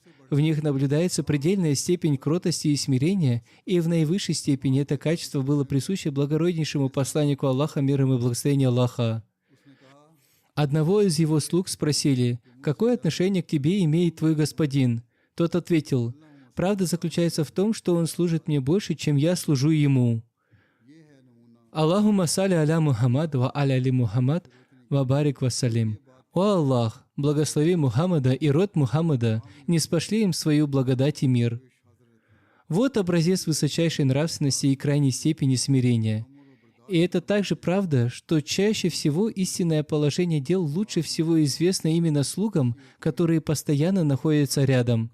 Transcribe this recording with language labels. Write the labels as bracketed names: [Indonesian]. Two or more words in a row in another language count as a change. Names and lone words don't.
[Russian] В них наблюдается предельная степень кротости и смирения, и в наивысшей степени это качество было присуще благороднейшему посланнику Аллаха, мир ему и благословение Аллаха. Одного из его слуг спросили: «Какое отношение к тебе имеет твой господин?» Тот ответил: «Правда заключается в том, что он служит мне больше, чем я служу ему». [Arabic] اللهم صل على محمد وعلى آل محمد وبارك وسلم. [Russian] О Аллах, благослови Мухаммада и род Мухаммада, не спошли им свою благодать и мир. Вот образец высочайшей нравственности и крайней степени смирения. И это также правда, что чаще всего истинное положение дел лучше всего известно именно слугам, которые постоянно находятся рядом.